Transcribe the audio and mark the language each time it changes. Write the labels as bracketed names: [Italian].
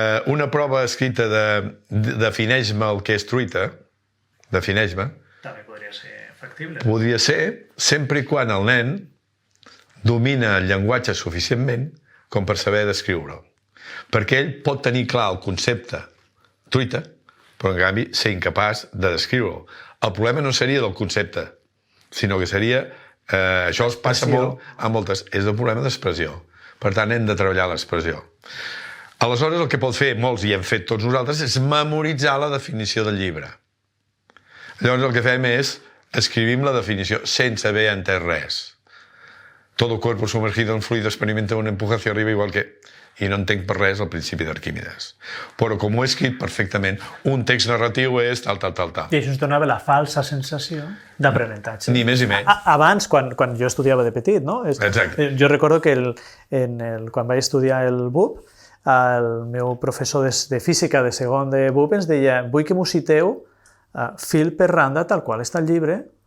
[Catalan] Una prova escrita de defineix-me el que és truita, defineix-me, també podria ser factible. Podria ser, sempre i quan el nen domina el llenguatge suficientment com per saber descriure-ho. Perquè ell pot tenir clar el concepte truita, però en canvi ser incapaç de descriure-ho. El problema no seria del concepte, sinó que seria... això es passa molt a moltes... És el problema d'expressió. Per tant, hem de treballar l'expressió. Aleshores, el que pot fer molts, i hem fet tots nosaltres, és memoritzar la definició del llibre. Llavors, el que fem és escrivim la definició sense haver entès res. [Spanish] Todo cuerpo sumergido en fluido experimenta una empuje hacia arriba igual que... [Catalan] I no entenc per res el principi d'Arquímedes. Però com ho he escrit perfectament, un text narratiu és tal. I això ens donava la falsa sensació d'aprenentatge. Ni més ni menys. Abans, quan jo estudiava de petit, no? Exacte. Jo recordo que quan vaig estudiar el BUP, el meu professor de física de segon de BUP ens deia vull que m'ho citeu fil per randa tal qual està el llibre.